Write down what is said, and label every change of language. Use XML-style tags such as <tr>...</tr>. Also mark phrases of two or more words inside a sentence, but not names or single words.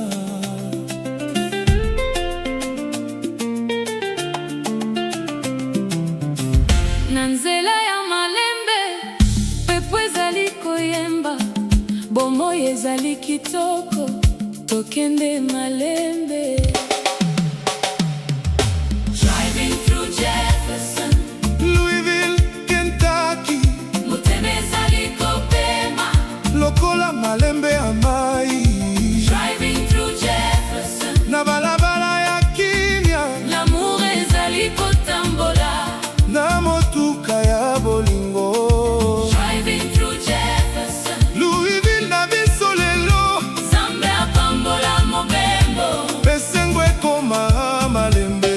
<ln>Na nzela ya malembe pepo ezali koyemba, bomoi ezali kitoko, tokende malembe.</ln> <en>Driving through Jefferson, Louisville, Kentucky,</en> <ln>motema ezali kopema. lokola malembe ya mai.</ln> <en>Driving through Jefferson,</en> <ln>Na balabala ya kimia, l'amour ezali kotambola. na motuka ya bolingo.</ln> <en>Driving through Jefferson,</en> <ln>Louisville na biso lelo, Nzambe apambola mobembo. pesengo ekoma malembe.</ln>